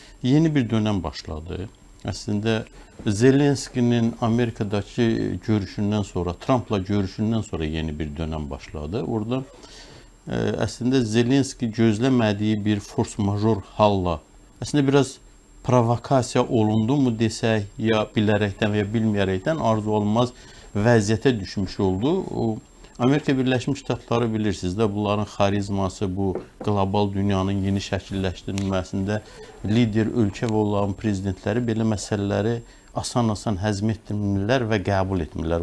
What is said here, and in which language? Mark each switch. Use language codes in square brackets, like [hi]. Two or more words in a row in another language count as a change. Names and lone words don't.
[tr] yeni bir dönem başladı. Aslında Zelenski'nin Amerika'daki görüşünden sonra, Trump'la görüşünden sonra yeni bir dönem başladı. [az] Orada aslında Zelenski gözləmədiyi bir force major halla, aslında biraz provokasiya olundu mu desək, ya bilərəkdən və ya bilməyərəkdən arzu olmaz vəziyyətə düşmüş oldu. Amerika Birləşmiş Ştatları bilirsiniz də, bunların xarizması bu qlobal dünyanın yeni şəkilləşdirilməsində lider ölkə və onların prezidentləri belə məsələləri asan-asan həzm etmirlər və qəbul etmirlər.